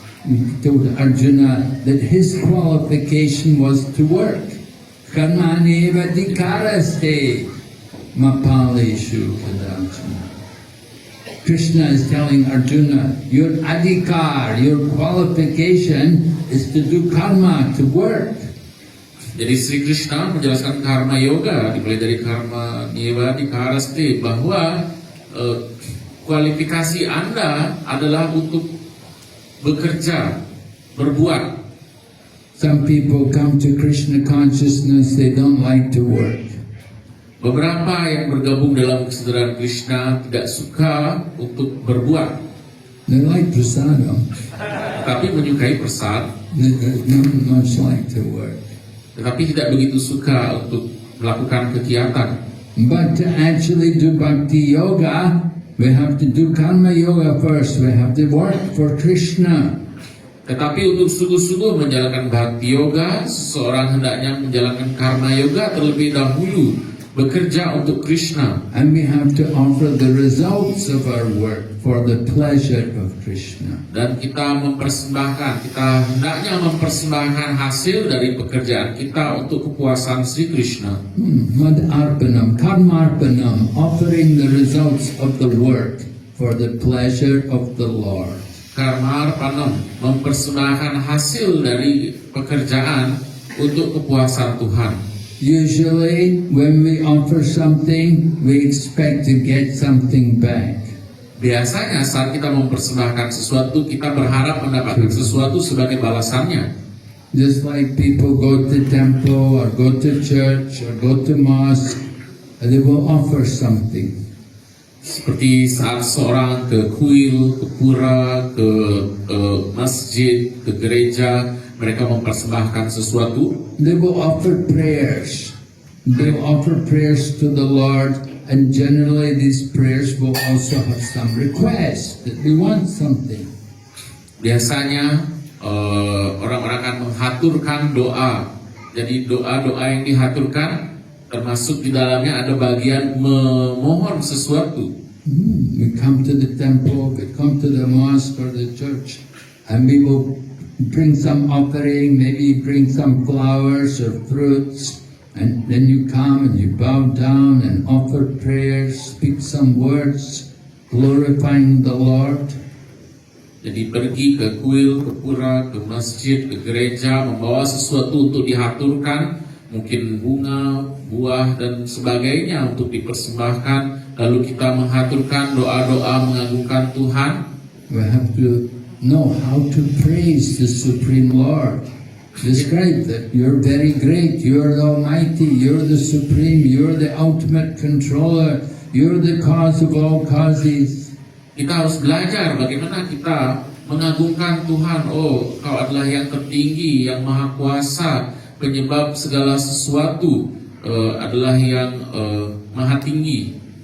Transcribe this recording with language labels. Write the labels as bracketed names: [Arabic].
[English] He told Arjuna that his qualification was to work. [Sanskrit] Karmani vadikaraste mapaleshu kadachana. [English] Krishna is telling Arjuna, your adhikar, your qualification is to do karma, to work. [Indonesian] Jadi Sri Krishna menjelaskan karma yoga dimulai dari [Sanskrit] karma nivadikaraste [Indonesian] bahwa kualifikasi Anda adalah untuk bekerja, berbuat. [English] Some people come to Krishna consciousness, they don't like to work. [Indonesian] Beberapa yang bergabung dalam kesadaran Krishna tidak suka untuk berbuat. [English] They like prasadam. [Indonesian] Tetapi menyukai prasad. [English] They don't much like to work. [Indonesian] Tetapi tidak begitu suka untuk melakukan kegiatan. [English] But to actually do bhakti yoga, we have to do karma yoga first. We have to work for Krishna. [Indonesian] Tetapi untuk sungguh-sungguh menjalankan bhakti yoga, seseorang hendaknya menjalankan karma yoga terlebih dahulu, bekerja untuk Krishna. [English] And we have to offer the results of our work for the pleasure of Krishna. [Indonesian] Dan kita hendaknya mempersembahkan hasil dari pekerjaan kita untuk kepuasan Sri Krishna. [Sanskrit] Mad arpanam, karmarpanam, [English] offering the results of the work for the pleasure of the Lord. [Indonesian] Karmarpanam, mempersembahkan hasil dari pekerjaan untuk kepuasan Tuhan. [English] Usually, when we offer something, we expect to get something back. [Indonesian] Biasanya saat kita mempersembahkan sesuatu, kita berharap mendapatkan sesuatu sebagai balasannya. [English] Just like people go to temple or go to church or go to mosque, they will offer something. [Indonesian] Seperti saat seorang ke kuil, ke pura, ke masjid, ke gereja, mereka mempersembahkan sesuatu. [English] They will offer prayers. They will offer prayers to the Lord, and generally these prayers will also have some request that they want something. [Indonesian] Biasanya orang-orang akan menghaturkan doa. Jadi doa-doa yang dihaturkan termasuk di dalamnya ada bagian memohon sesuatu. [English] We come to the temple, we come to the mosque or the church, and we will bring some offering, maybe bring some flowers or fruits, and then you come and you bow down and offer prayers, speak some words, glorifying the Lord. [Indonesian] Jadi pergi ke kuil, ke pura, ke masjid, ke gereja, membawa sesuatu untuk dihaturkan, mungkin bunga, buah, dan sebagainya untuk dipersembahkan. Lalu kita menghaturkan doa-doa mengagungkan Tuhan. [English] We have to know how to praise the Supreme Lord. Describe that you're very great, you're the Almighty, you're the Supreme, you're the ultimate controller, you're the cause of all causes. [Indonesian] Kita harus belajar bagaimana kita mengagungkan Tuhan. Oh, Kau adalah yang tertinggi, yang maha kuasa, penyebab segala sesuatu, adalah yang maha tinggi.